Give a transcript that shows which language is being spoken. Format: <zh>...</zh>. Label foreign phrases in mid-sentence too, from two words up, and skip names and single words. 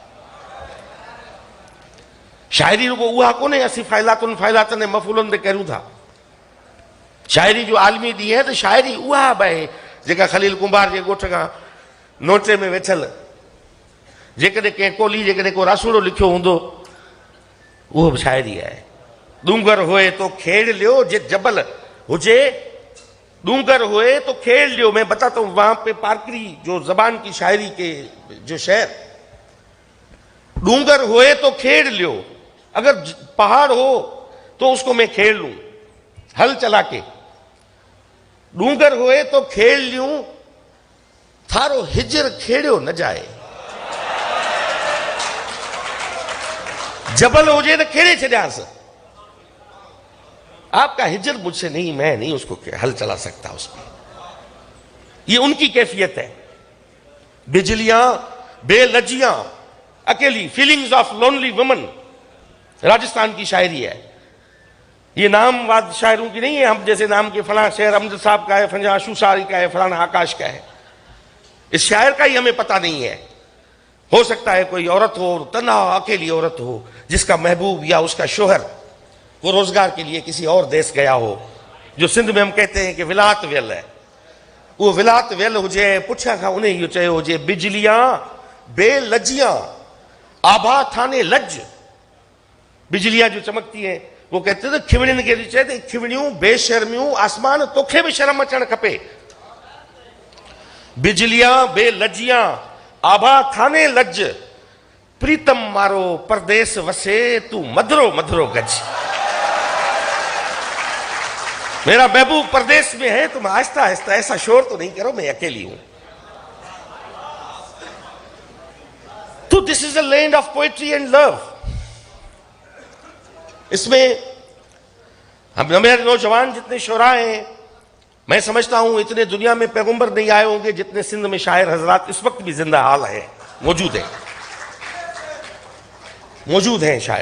<sd>शाइरी रुगो उहा कोन्हे असीं फ़ाइलातुनि फ़ाइलातनि ऐं मफ़ूलनि ते करूं था। शाइरी जो आलमी ॾींहुं आहे त शाइरी उहा बि आहे जेका ख़लील कुंभार जे ॻोठ खां नोटे में वेठल, जेकॾहिं कंहिं कोली जेकॾहिं को रासूड़ो लिखियो हूंदो, उहो बि शाइरी आहे।</sd> <kvx>डूंगर हुए तो खेड़ लियो</kvx> <sd>जे जबल हुजे,</sd> <kvx>डूंगर हुए तो खेड़ लियो।</kvx> <hi>मैं बताता हूँ वहां पे पारकरी जो जबान की शायरी के जो शेर,</hi> <kvx>डूंगर हुए तो खेड़ लियो,</kvx> <hi>अगर पहाड़ हो तो उसको मैं खेड़ लूं हल चला के।</hi> <kvx>डूंगर हुए तो खेड़ लूं, थारो हिजर खेड़ियो न जाए।</kvx> <sd>जबल हुजे तो खेड़े छड़ियास,</sd> <hi>आपका हिजर मुझसे नहीं, मैं नहीं उसको हल चला सकता उसमें। ये उनकी कैफियत है। बिजलियां बेलजियां अकेली,</hi> <en>feelings of lonely woman,</en> <hi>राजस्थान की शायरी है। ये नामवाद शायरों की नहीं है, हम जैसे नाम के फलां शेर अमजद साहब का है, फलां आशूसारी का है, फलां आकाश का है। इस शायर का ही हमें पता नहीं है। हो सकता है कोई औरत हो, तन्हा अकेली औरत हो, जिसका महबूब या उसका शोहर वो रोजगार के लिए किसी और देश गया हो, जो सिंध में हम कहते हैं कि</hi> <sd>विलात वेल</sd> <hi>है।</hi> <sd>वो विलात वेल हुजे, पुछा खां उन्हें इहो चयो हुजे,</sd> <kvx>बिजलियां बेलजियां आभा थाने लज।</kvx> <hi>बिजलियां जो चमकती हैं, वो कहते थे</hi> <sd>खिवड़ियुनि खे चए त खिवड़ियूं बेशर्मियूं, आसमान तोखे भी शर्म अचणु खपे।</sd> <kvx>बिजलियां बेलजियां आभा थाने लज, प्रीतम मारो परदेस वसे तू मधुरो मधुरो गज।</kvx> <hi>मेरा महबूब परदेश में है, तुम आहिस्ता आहिस्ता ऐसा शोर तो नहीं करो, मैं अकेली हूं।</hi> <en>तो this is a land of poetry and love.</en> <hi>इसमें हम मेरे नौजवान जितने शोरा हैं, मैं समझता हूं इतने दुनिया में पैगंबर नहीं आए होंगे जितने सिंध में शायर हजरात इस वक्त भी जिंदा हाल है, मौजूद है, मौजूद हैं शायर।</hi>